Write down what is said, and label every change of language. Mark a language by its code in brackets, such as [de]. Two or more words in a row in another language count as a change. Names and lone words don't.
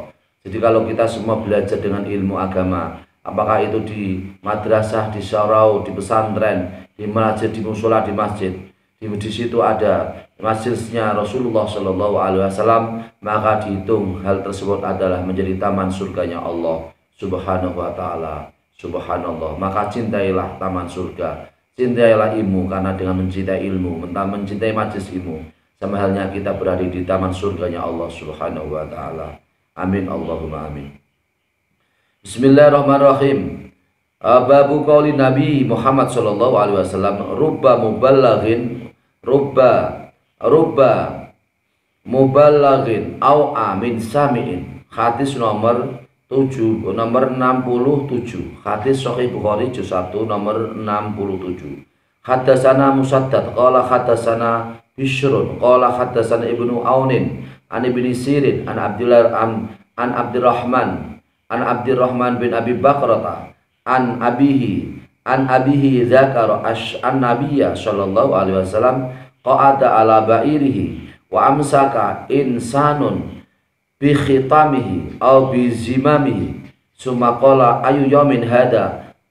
[id] Jadi kalau kita semua belajar dengan ilmu agama, apakah itu di madrasah, di syarau, di pesantren, di masjid, di musola, di masjid, di situ ada majelisnya Rasulullah [ar] صلى الله عليه وسلم, [id] maka dihitung hal tersebut adalah menjadi taman surganya Allah [ar] سبحانه وتعالى. [id] Subhanallah. Maka cintailah taman surga, cintailah ilmu, karena dengan mencintai ilmu, mencintai majelis ilmu, sama halnya kita berada di taman surganya Allah [ar] سبحانه وتعالى. آمين اللهم آمين. بسم الله الرحمن الرحيم. باب قول النبي محمد صلى الله عليه وسلم، رب مبلغ أوعى من سامع. [id] Hadis nomor 67. Hadis Sahih Bukhari juz 1 nomor 67. [ar] حدثنا مسدد قال حدثنا بشر قال حدثنا ابن عون عن ابن سيرين عن عبد الرحمن بن أبي بكرة عن أبيه ذكر أن النبي صلى الله عليه وسلم قعد على بعيره وأمسك إنسان بخطامه أو بزمامه ثم قال أي يوم هذا